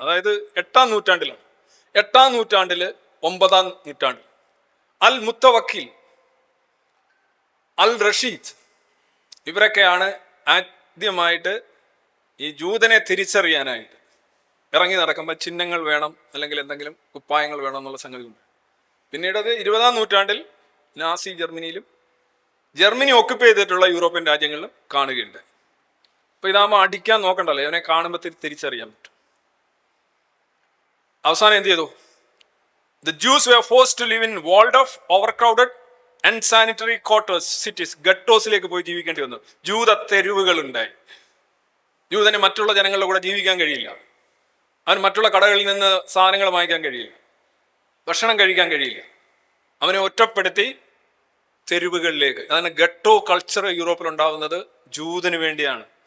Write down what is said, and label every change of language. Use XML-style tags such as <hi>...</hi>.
<ml>അതായത് 8-ാം നൂറ്റാണ്ടിലാണ്. 8-ാം നൂറ്റാണ്ടില് 9-ാം നൂറ്റാണ്ടിൽ അൽ മുത്തവക്കിൽ, അൽ റഷീദ്, ഇവരൊക്കെയാണ് ആദ്യമായിട്ട് ഈ ജൂതനെ തിരിച്ചറിയാനായിട്ട് ഇറങ്ങി നടക്കുമ്പോൾ ചിഹ്നങ്ങൾ വേണം, അല്ലെങ്കിൽ എന്തെങ്കിലും കുപ്പായങ്ങൾ വേണം എന്നുള്ള സംഗതി ഉണ്ട്. പിന്നീട് അത് 20-ാം നൂറ്റാണ്ടിൽ നാസി ജർമ്മനിയിലും ജർമ്മനി ഒക്കുപ്പൈ ചെയ്തിട്ടുള്ള യൂറോപ്യൻ രാജ്യങ്ങളിലും കാണുകയുണ്ട്. അപ്പൊ ഇതാകുമ്പോൾ അടിക്കാൻ നോക്കണ്ടല്ലോ, അവനെ കാണുമ്പോൾ തിരിച്ചറിയാൻ പറ്റും. അവസാനം എന്ത് ചെയ്തു?</ml> <en>The Jews were forced to live in walled off, overcrowded, unsanitary quarters, cities.</en> <ml>ഗട്ടോസിലേക്ക് പോയി ജീവിക്കേണ്ടി വന്നു. ജൂത തെരുവുകൾ ഉണ്ടായി. ജൂതന് മറ്റുള്ള ജനങ്ങളുടെ കൂടെ ജീവിക്കാൻ കഴിയില്ല. അവന് മറ്റുള്ള കടകളിൽ നിന്ന് സാധനങ്ങൾ വാങ്ങിക്കാൻ കഴിയില്ല, ഭക്ഷണം കഴിക്കാൻ കഴിയില്ല. അവനെ ഒറ്റപ്പെടുത്തി തെരുവുകളിലേക്ക്. അതാണ് ഗട്ടോ കൾച്ചർ യൂറോപ്പിൽ ഉണ്ടാവുന്നത് ജൂതന് വേണ്ടിയാണ്.</ml>